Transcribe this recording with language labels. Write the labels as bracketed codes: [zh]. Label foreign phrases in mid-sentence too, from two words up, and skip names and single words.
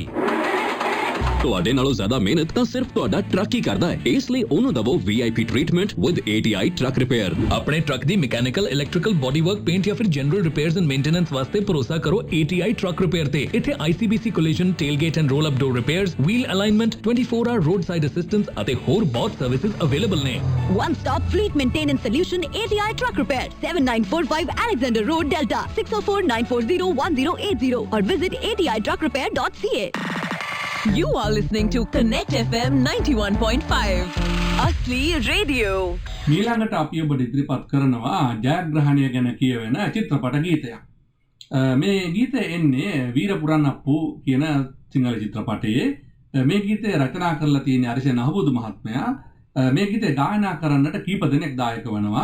[pa] ਤੁਹਾਡੇ ਨਾਲੋਂ ਜ਼ਿਆਦਾ ਮਿਹਨਤ ਤਾਂ ਸਿਰਫ ਤੁਹਾਡਾ ਟਰੱਕ ਹੀ ਕਰਦਾ ਹੈ, ਇਸ ਲਈ ਉਹਨੂੰ ਦਵੋ [en] VIP treatment with ATI Truck Repair. [pa] ਆਪਣੇ ਟਰੱਕ ਦੀ [en] mechanical, electrical, body work, paint [pa] ਜਾਂ ਫਿਰ [en] general repairs and maintenance [pa] ਵਾਸਤੇ ਭਰੋਸਾ ਕਰੋ ATI ਟਰੱਕ ਰਿਪੇਅਰ ਤੇ। ਇੱਥੇ [en] ICBC collision, tailgate and roll up door repairs, wheel alignment, 24 hour roadside assistance [pa] ਅਤੇ ਹੋਰ ਬਹੁਤ [en] services available [pa] ਨੇ। [en] One stop fleet maintenance solution, ATI Truck Repair, 7945 Alexander Road, Delta, 604-940-1080 or visit atitruckrepair.ca। You are listening to Connect FM 91.5 [hi] असली रेडियो। [si] ඊළඟට අපි ඔබට ඉදිරිපත් කරනවා ජයග්‍රහණය ගැන කියවෙන චිත්‍රපට ගීතයක්. මේ ගීතය එන්නේ වීර පුරන්නප්පු කියන සිංහල චිත්‍රපටයේ. මේ ගීතය රචනා කරලා තියෙන අරිසෙන් අහබුදු මහත්මයා. මේ ගීතය ගායනා කරන්නට කීප දෙනෙක් දායක වෙනවා.